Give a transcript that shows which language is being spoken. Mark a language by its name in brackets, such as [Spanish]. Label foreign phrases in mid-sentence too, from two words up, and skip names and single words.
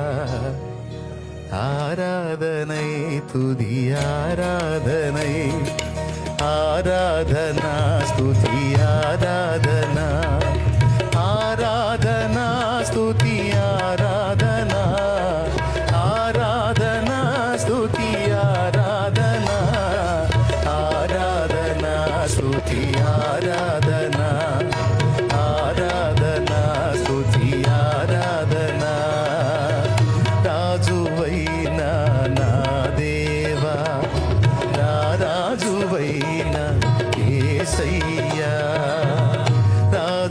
[Tamil] ஆராதனை துதி ஆராதனை, ஆராதனா ஸ்துதி ஆராதனா, ஆராதனா ஸ்துதி ஆராதனா, ஆராதனா ஸ்துதி ஆராதனா, ஆராதனா ஸ்துதி ஆராதனா, [Telugu] ఆరాధన స్తుతి ఆరాధన. రాజువైన నా దేవా, నా రాజువైన యేసయ్యా,